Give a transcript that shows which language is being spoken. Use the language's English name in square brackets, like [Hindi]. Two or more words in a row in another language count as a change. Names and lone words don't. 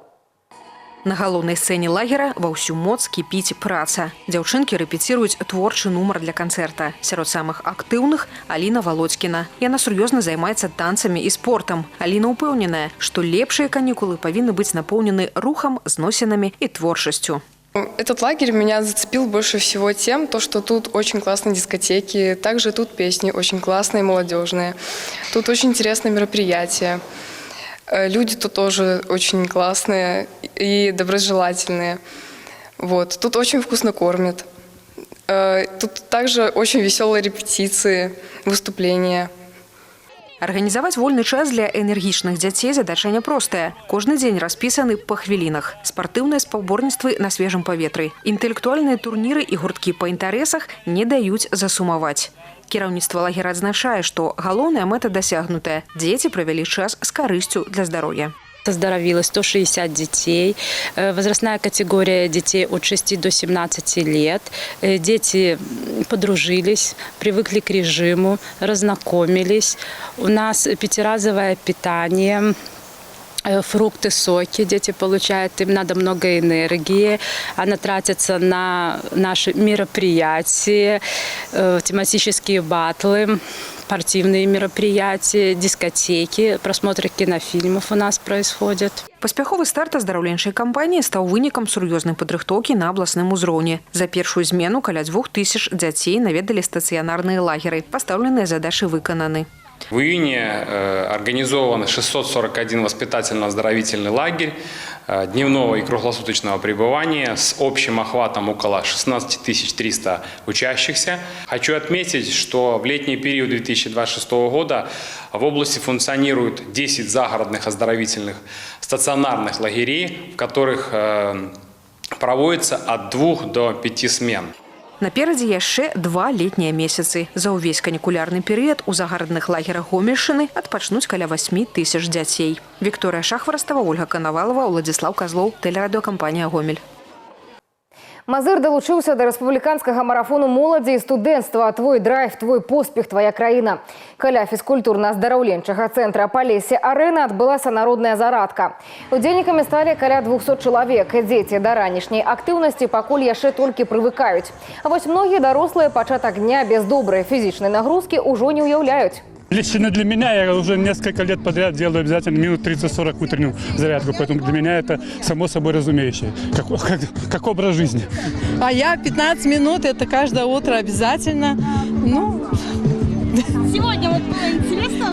[Belarusian] На галоўнай сцэне лагера ва ўсю моц кіпіць праца. Дзяўчынкі рэпеціруюць творчы нумар для канцэрта. Сярод самых актыўных Аліна Володькіна. Яна сур'ёзна займаецца танцамі і спортам. Аліна ўпэўненая, што лепшыя канікулы павінны быць напоўнены рухам, зносінамі і творчасцю. [Russian] Этот лагерь меня зацепил больше всего тем, что тут очень классные дискотеки, также тут песни очень классные, молодежные. Тут очень интересные мероприятия. Люди тут тоже очень классные и доброжелательные. Вот. Тут очень вкусно кормят. Тут также очень веселые репетиции, выступления. [Belarusian] Арганізаваць вольны час для энергічных дзяцей задача няпростая. Кожны дзень распісаны па хвілінах. Спартыўныя спаборніцтвы на свежым паветры. Інтэлектуальныя турніры і гурткі па інтарэсах не даюць засумаваць. Кіраўніцтва лагера адзначае, што галоўная мэта дасягнутая. Дзеці правялі час з карысцю для здароўя. [Russian] Оздоровилось 160 детей. Возрастная категория детей от 6 до 17 лет. Дети подружились, привыкли к режиму, разнакомились. У нас пятиразовое питание. Фрукты, соки дети получают, им надо много энергии, она тратится на наши мероприятия, тематические батлы, спортивные мероприятия, дискотеки, просмотры кинофильмов у нас происходят. [Belarusian] Паспяховы старт аздараўленчай кампаніі стаў вынікам сур'ёзнай падрыхтоўкі на абласным узроўні. За першую змену каля 2000 дзяцей наведалі стацыянарныя лагеры. Пастаўленыя задачы выкананы. В июне организован 641 воспитательно-оздоровительный лагерь дневного и круглосуточного пребывания с общим охватом около 16 300 учащихся. Хочу отметить, что в летний период 2026 года в области функционируют 10 загородных оздоровительных стационарных лагерей, в которых проводится от 2 до 5 смен. Наперадзе яшчэ 2 летнія месяцы. За ўвесь канікулярны перыяд у загарадных лагерах Гомельшчыны адпачнуць каля 8000 дзяцей. Вікторыя Шахварастава, Ольга Канавалова, Уладзіслаў Казлоў, телерадиокомпания «Гомель». Мазыр далучыўся да рэспубліканскага марафону моладзі і студэнцтва «Твой драйв, твой поспех, твоя краіна». Каля фізкультурна-аздараўленчага цэнтра «Палесе-Арэна» адбылася народная зарадка. Удзельнікамі сталі каля 200 чалавек. Дзеці да ранішняй актыўнасці пакуль яшчэ толькі прывыкаюць. А вось многія дарослыя пачатак дня без добрай фізічнай нагрузкі ўжо не ўяўляюць. [Russian] Лично для меня, я уже несколько лет подряд делаю обязательно минут 30-40 утреннюю зарядку, поэтому для меня это само собой разумеющее, как образ жизни. А я 15 минут, это каждое утро обязательно. Сегодня вот было интересно?